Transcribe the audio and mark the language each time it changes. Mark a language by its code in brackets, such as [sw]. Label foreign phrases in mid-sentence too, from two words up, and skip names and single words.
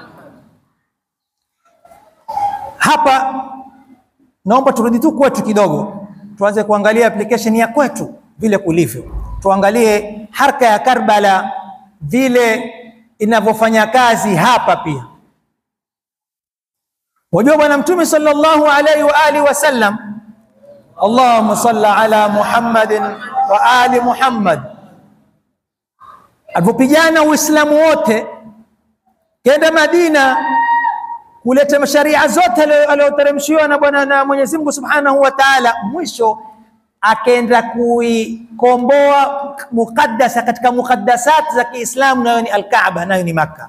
[sw] Hapa naomba turudi tu kwetu kidogo, tuanze kuangalia application ya kwetu vile kulivyo. Tuangalie haraka ya Karbala vile inavyofanya kazi hapa pia. Wajua Bwana Mtume [ar] صلى الله عليه وآله وسلم, اللهم صل على محمد وآل محمد, [sw] alipopigana Uislamu wote kenda Madina kuleta masharia zote aliyoteremshiwa na Bwana na Mwenyezi Mungu [ar] سبحانه وتعالى, [sw] mwisho akaenda kuikomboa mukaddasa katika mukaddasat za Kiislamu, nayo ni Al-Kaaba, nayo ni Makkah.